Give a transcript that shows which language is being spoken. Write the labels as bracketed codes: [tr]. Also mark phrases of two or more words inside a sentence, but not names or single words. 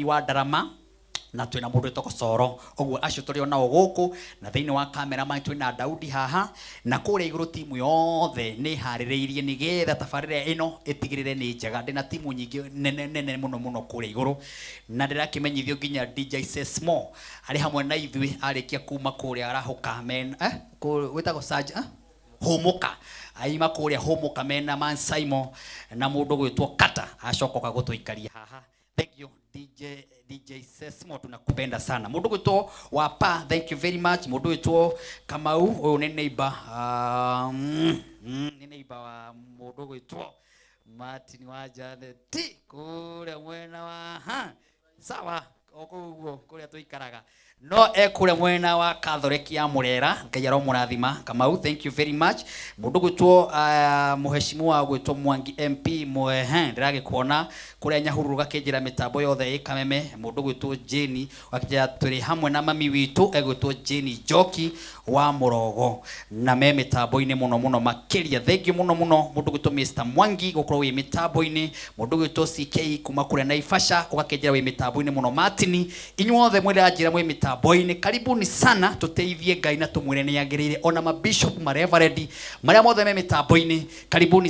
[ki] wa Ndarama na twina mundu gitwo Coro ogwo acio turi ona guku na thiini wa cameraman twina Daudi haha na kure iguru timu yothe ni haririirie nigetha tafarira ino itigirire ni njega ndina timu nyingi nene muno kure iguru na ndirakimenyithio nginya DJ Sesmo ari hamwe na ithui arikia kuma kure arahuka men witago Saj Homoka aima kure Homoka mena Man Simon na mundu gwitwo Kata acokoka gutuikaria haha. [en] Thank you DJ Sesmo [sw] tunakupenda sana. [ki] Mundu gwitwo Wapa, [en] thank you very much. [ki] Mundu gwitwo Kamau uyu ni neighbor ni neighbor wa mundu gwitwo Martin wa Janet kure mwena wa sawa okuguo kuria tuikaraga no ekure mwena wa Catholic ya Murera Ngai aromurathima Kamau [en] thank you very much [ki] mundu gwitwo muheshimiwa gwitwo Mwangi MP ndirage kuona kuria Nyahururu gakinjira mitambo yothe ikameme mundu gwitwo Jeni wakija turi hamwe na mami witu egwitwo Jeni Joki wa Murogo na me mitambo-ini muno makiria [en] thank you [ki] muno mundu gwitwo Mr Mwangi gukorwo wi mitambo-ini mundu gwitwo CK kuma kuria Naivasha ugakinjira wi mitambo-ini muno Martin inyuothe mwira ajira mwi mitambo-ini [sw] karibuni sana [ki] tuteithie Ngai na tumwire ni yagirire ona mabishop mareverend maria mothe me mitambo-ini karibuni